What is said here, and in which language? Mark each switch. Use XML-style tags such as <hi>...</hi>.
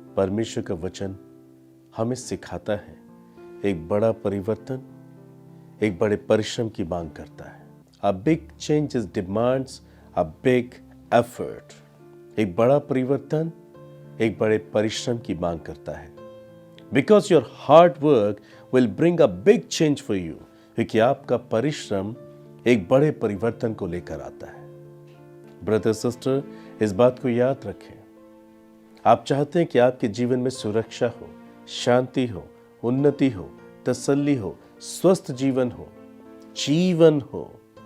<hi>परमेश्वर का वचन हमें सिखाता है एक बड़ा परिवर्तन एक बड़े परिश्रम की मांग करता है।</hi> <en>A big changes demands a big effort।</en> <hi>एक बड़ा परिवर्तन एक बड़े परिश्रम की मांग करता है।</hi> <en>Because your hard work will bring a big change for you।</en> <hi>क्योंकि आपका परिश्रम एक बड़े परिवर्तन को लेकर आता है। ब्रदर सिस्टर, इस बात को याद रखें। आप चाहते हैं कि आपके जीवन में सुरक्षा हो, शांति हो, उन्नति हो, तसल्ली हो, स्वस्थ जीवन हो।</hi>